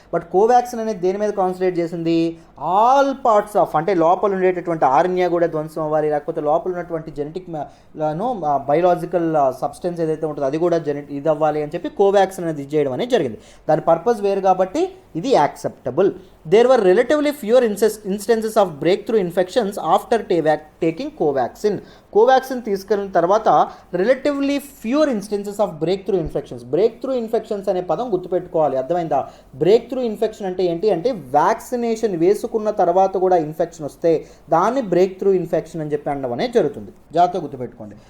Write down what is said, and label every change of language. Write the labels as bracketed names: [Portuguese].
[Telugu] But Covaxin అనేది దేని మీద కాన్సన్ట్రేట్ చేసింది? [English] all parts of, [Telugu] అంటే లోపల ఉండేటటువంటి ఆర్ఎన్ఏ కూడా ధ్వంసం అవ్వాలి, లేకపోతే లోపల ఉన్నటువంటి జెనెటిక్ బయోలాజికల్ సబ్స్టెన్స్ ఏదైతే ఉంటుందో అది కూడా ఇది అవ్వాలి అని చెప్పి కోవాక్సిన్ అనేది ఇది చేయడం అనేది జరిగింది. దాని పర్పస్ వేరు కాబట్టి ఇది acceptable. [English] There were relatively fewer instances of breakthrough infections after taking Covaxin. [Telugu] Covaxin తీసుకెళ్ళిన తర్వాత [English] relatively fewer instances of breakthrough infections [Telugu] అనే పదం గుర్తుపెట్టుకోవాలి. అర్థమైందా? బ్రేక్ త్రూ ఇన్ఫెక్షన్ అంటే ఏంటి అంటే వ్యాక్సినేషన్ వేసుకున్న తర్వాత కూడా ఇన్ఫెక్షన్ వస్తే దాన్ని బ్రేక్ త్రూ ఇన్ఫెక్షన్ అని చెప్పి అనడం అనేది జరుగుతుంది. జాగ్రత్తగా గుర్తుపెట్టుకోండి.